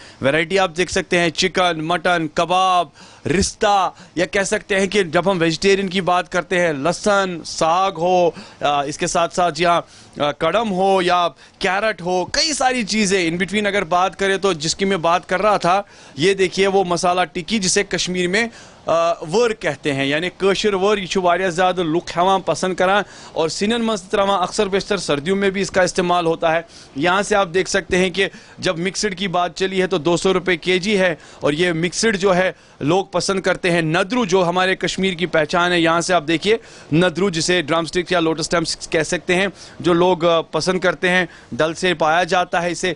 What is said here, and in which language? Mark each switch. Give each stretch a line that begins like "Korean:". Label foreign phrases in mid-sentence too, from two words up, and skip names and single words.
Hindi: वैरायटी आप देख सकते हैं, चिकन, मटन, कबाब, रिश्ता, या कह सकते हैं कि जब हम वेजिटेरियन की बात करते हैं, लहसुन, साग हो, इसके साथ साथ या कड़म हो या कैरेट हो, कई सारी चीज़ें
English: in between
Hindi: अगर बात करें तो जिसकी मैं बात कर रहा था, ये देखिए वो मसाला टिक्की जिसे कश्मीर में वर कहते हैं, यानी
Kashmiri: कशर वर। यह वारिया ज़्यादा लुक हवां पसंद करान और सिनन मस्त तरह
Hindi: अक्सर बेशतर सर्दियों में भी इसका इस्तेमाल होता है। यहाँ से आप देख सकते हैं कि जब मिक्सड की बात चली है तो 200 रुपये केजी है, और ये मिक्सड जो है लोग पसंद करते हैं। नदरू जो हमारे कश्मीर की पहचान है, यहाँ से आप देखिए नदरू जिसे
English: drum stick
Hindi: या
English: lotus stems
Hindi: कह सकते हैं, जो लोग पसंद करते हैं, डल से पाया जाता है इसे।